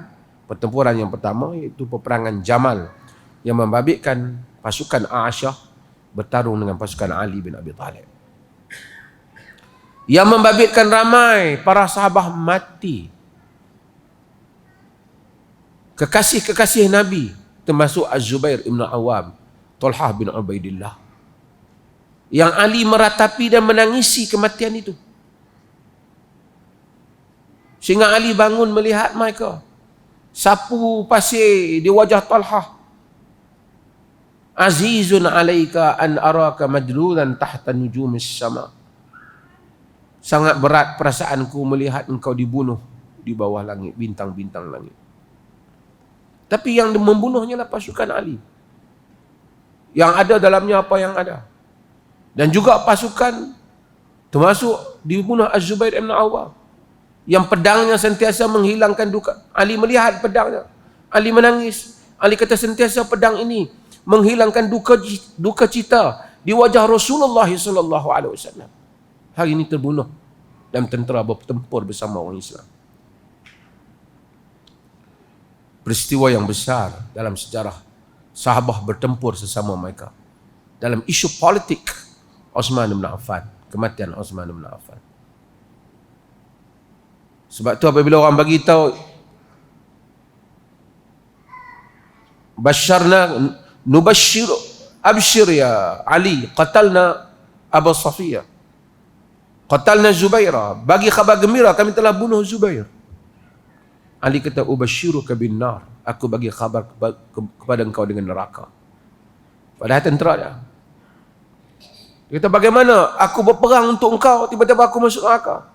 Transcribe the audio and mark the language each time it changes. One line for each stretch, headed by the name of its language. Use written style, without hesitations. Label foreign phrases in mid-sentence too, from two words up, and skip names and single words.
Malay: Pertempuran yang pertama iaitu peperangan Jamal yang membabitkan pasukan Aisyah bertarung dengan pasukan Ali bin Abi Talib. Yang membabitkan ramai para sahabat mati. Kekasih-kekasih Nabi termasuk Az-Zubair ibn Awam, Talha bin Ubaidillah, yang Ali meratapi dan menangisi kematian itu. Sehingga Ali bangun melihat mereka, sapu pasir di wajah Talha.
Arabic: عزيز عليك أن أراك مجدلا تحت نجوم السماء.
Malay: Sangat berat perasaanku melihat engkau dibunuh di bawah langit, bintang-bintang langit. Tapi yang membunuhnya lah pasukan Ali. Yang ada dalamnya apa yang ada. Dan juga pasukan termasuk dibunuh Az-Zubair ibn Awam, yang pedangnya sentiasa menghilangkan duka. Ali melihat pedangnya, Ali menangis. Ali kata, sentiasa pedang ini menghilangkan duka cita di wajah Rasulullah SAW. Hari ini terbunuh dalam tentera bertempur bersama orang Islam. Peristiwa yang besar dalam sejarah sahabat bertempur sesama mereka. Dalam isu politik Uthman bin Affan, kematian Uthman bin Affan. Sebab tu apabila orang bagi tahu
Arabic: بشرنا نبشر أبشر يا علي قتلنا أبو صفية، قتلنا زبيره,
Malay: bagi khabar gembira kami telah bunuh Zubair. Ali kata,
Arabic: أبشرك بالنار,
Malay: aku bagi khabar kepada engkau dengan neraka. Padahal tentera dia. Dia kata, bagaimana aku berperang untuk engkau, tiba-tiba aku masuk neraka?